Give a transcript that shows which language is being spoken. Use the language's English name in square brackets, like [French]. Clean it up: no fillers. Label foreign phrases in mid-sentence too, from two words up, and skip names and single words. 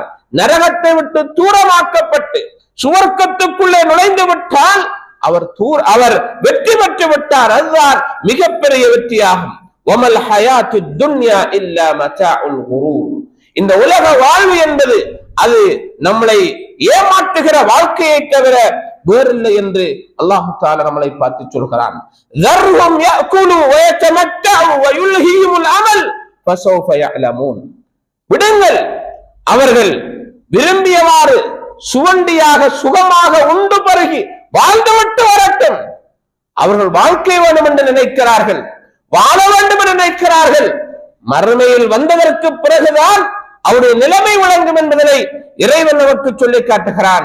[Tamil] நரகத்தை விட்டு தூரமாக்கப்பட்டு சுவர்க்கத்துக்குள்ளே நுழைந்து விட்டால் அவர் வெற்றி பெற்று விட்டார். அதுதான் மிகப்பெரிய வெற்றியாகும். [Arabic] وما الحياة الدنيا إلا متاع الغرور. [Tamil] இந்த உலக வாழ்வு என்பது அது நம்மளை ஏமாற்றுகிற வாழ்க்கையை தவிர வேறில்லை என்று அல்லாஹ் தஆலா நம்மளை பார்த்து சொல்கிறான். [Arabic] ذرهم يأكلوا ويتمتعوا ويلهيهم العمل فسوف يعلمون. [Tamil] விடுங்கள், அவர்கள் விரும்பியவாறு சுவண்டியாக சுகமாக உண்டு பருகி வாழ்ந்துவிட்டு வரட்டும். அவர்கள் வாழ்க்கை வேண்டும் என்று நினைக்கிறார்கள், வாழ வேண்டும் என்று நினைக்கிறார்கள். மறுமையில் வந்ததற்கு பிறகுதான் அவருடைய நிலைமை வழங்கும் என்பதனை இறைவன் நமக்கு சொல்லி காட்டுகிறான்.